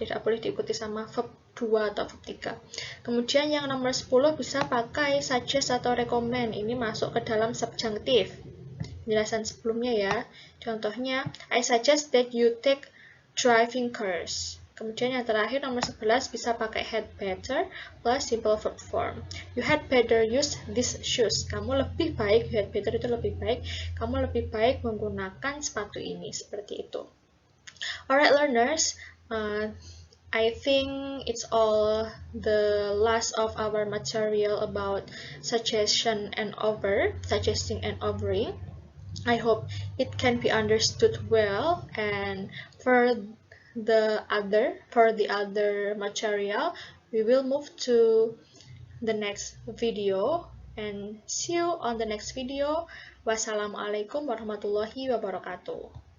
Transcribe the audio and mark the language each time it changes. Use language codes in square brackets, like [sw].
[id] Tidak boleh diikuti sama verb 2 atau verb 3. Kemudian yang nomor 10 bisa pakai suggest atau recommend. Ini masuk ke dalam subjunctive. Penjelasan sebelumnya ya. [en] Contohnya, I suggest that you take driving course. [id] Kemudian yang terakhir nomor 11 bisa pakai had better plus simple verb form. [en] You had better use these shoes. [id] Kamu lebih baik, [en] you had better [id] itu lebih baik. Kamu lebih baik menggunakan sepatu ini. Seperti itu. [en] Alright learners, I think it's all the last of our material about suggesting and offering. I hope it can be understood well, and for the other material, we will move to the next video and see you on the next video. [ar] Wassalamualaikum warahmatullahi wabarakatuh.